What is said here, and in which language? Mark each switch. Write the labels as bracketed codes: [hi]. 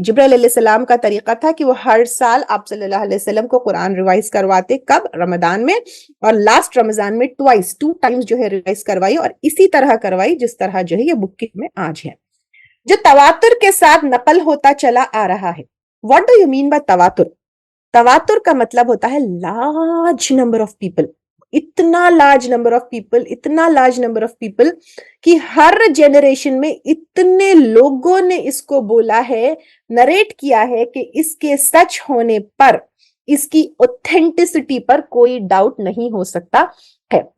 [ur] جبرائیل علیہ السلام کا طریقہ تھا کہ وہ ہر سال آپ صلی اللہ علیہ وسلم کو قرآن ریوائز کرواتے. کب؟ رمضان میں، اور لاسٹ رمضان میں ٹو ٹائمز جو ہے ریوائز کروائی، اور اسی طرح کروائی جس طرح جو ہے یہ بک میں آج ہے. جو تواتر کے ساتھ نقل ہوتا چلا آ رہا ہے. [en] What do you mean by تواتر؟ [ur] تواتر کا مطلب ہوتا ہے [en] large number of people. [ur] اتنا [en] large number of people، [ur] اتنا large number of people کہ ہر جنریشن میں اتنے لوگوں نے اس کو بولا ہے، نریٹ کیا ہے کہ اس کے سچ ہونے پر، اس کی اوتھینٹسٹی پر کوئی ڈاؤٹ نہیں ہو سکتا ہے.